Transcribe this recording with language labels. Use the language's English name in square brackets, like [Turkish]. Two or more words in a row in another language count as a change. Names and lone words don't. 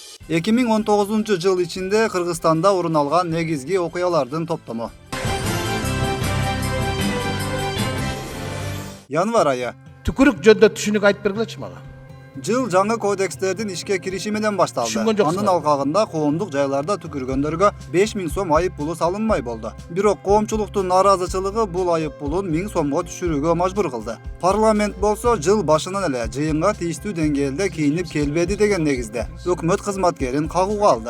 [Kyrgyz] 2019 yıl içinde Kırgızstanda orun algan negizgi okuyalardın toplamı. Yanvar ayı. Tükürük jönde түшүнүк айтып бергилечи мага. Жыл жаңы кодекстердин ишке кириши менен башталды. Түшүнгөн жоксуң. Анын алкагында коомдук жайларда түкүргөндөргө 5000 сом айып пулу салынмай болду. Бирок коомчулуктун нааразычылыгы бул айып пулун 1000 сомго түшүрүүгө мажбур кылды. Парламент болсо жыл башынан эле жыйынга тийиштүү деңгээлде кийинип келбеди деген негизде өкмөт кызматкерин кагууга алды.